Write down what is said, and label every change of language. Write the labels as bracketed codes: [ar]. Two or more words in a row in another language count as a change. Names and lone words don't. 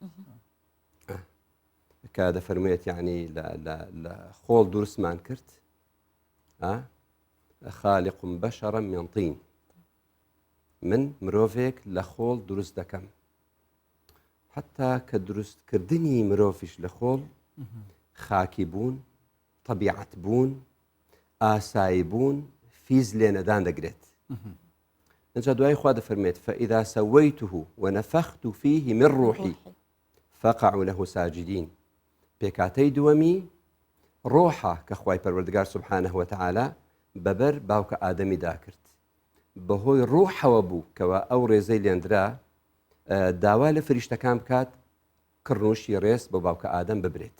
[ckb] کە دەفەرموویەت یعنی لە خۆڵ دروستمان کرد [ar] خالق بەشەرا من طین [ckb] من مرۆڤێک لە خۆڵ دروست دەکەم حتا کە دروستکردنی مرۆڤیش لە خۆڵ خاکی بوون، طبیعەت بوون، ئاسایی بوون، فیز لێنەدان دەگرێت. ئەجا دوای خوا دەفەرمێت [ar] فإذا سويته ونفخت فيه من روحي فقعوا له ساجدين. [ckb] پێکاتەی دووەمی ڕۆحە کە خوای پەروەردگار [ar] سبحانه وتعالى [ckb] بەبەر باوکە ئادەمی داکرد بەهۆی ڕوحەوە بوو کەوا ئەو ڕێزەی لێندرا داوا لە فریشتەکان بکات کڕنوشی ڕێز بۆ باوکە ئادەم ببرێت.